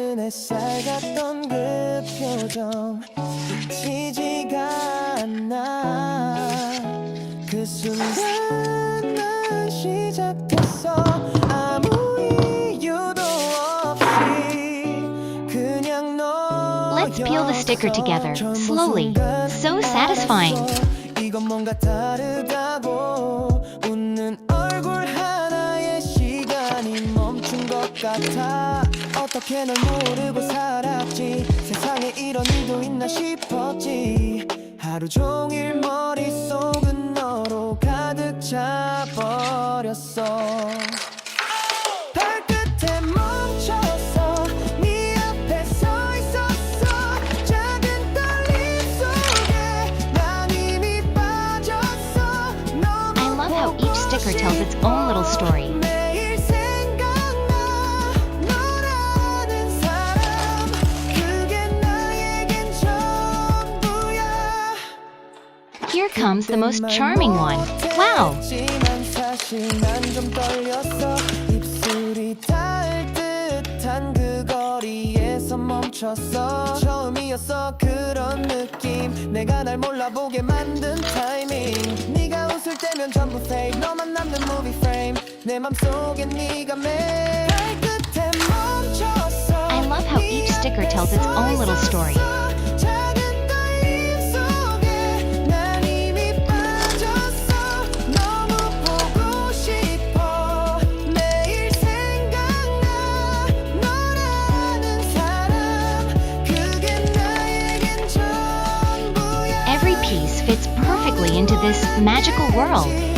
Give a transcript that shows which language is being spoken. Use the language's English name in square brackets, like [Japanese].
[Korean] 햇살 같던 그 표정 잊히지가 않아. 그 순간 난 시작했어. 아무 이유도 없이 그냥 너. [English] Let's peel the sticker together, slowly. So satisfying. [Korean] 이건 뭔가 다르다고. 웃는 얼굴 하나에 시간이 멈춘 것 같아. 어떻게 널 모르고 살았지. 세상에 이런 일도 있나 싶었지. 하루 종일 머릿속은 너로 가득 차버렸어. 발끝에 멈춰서 네 앞에 서 있었어. 작은 떨림 속에 난 이미 빠졌어. [English] I love how each sticker tells its own little story. [Korean] 매일 생각나 너라는 사람. 그게 나에겐 전부야. [English] Here comes the most charming one. Wow! [Korean] 하지만 사실 난 좀 떨렸어. 입술이 닿을 듯한 그 거리에서 멈췄어. 처음이었어 그런 느낌. 내가 날 몰라보게 만든 타이밍. 네가 웃을 때면 전부 fake. 너만 남는 [English] movie frame. [Korean] 내 맘속에 네가 매. 발끝에 멈췄어. [English] I love how each sticker tells its own little story. [Korean] 작은 떨림 속에 난 이미 빠졌어. 너무 보고 싶어. 매일 생각나 너라는 사람. 그게 나에겐 전부야. [English] Every piece fits perfectly into this magical world.